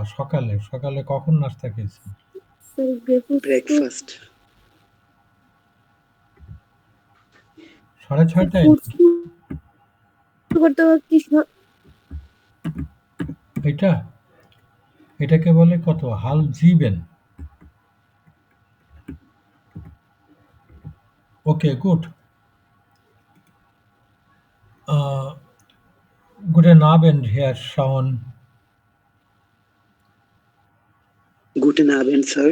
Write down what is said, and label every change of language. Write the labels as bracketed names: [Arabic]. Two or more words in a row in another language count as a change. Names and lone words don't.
[Bangla] সকালে কখন নাস্তা খেয়েছেন? স্যার gefrühstückt ব্রেকফাস্ট 6:30টায়? করতে কি এটাকে বলে কত? [German] halb 7। Okay, gut. Guten Abend, Herr Schauen. Guten Abend, Sir.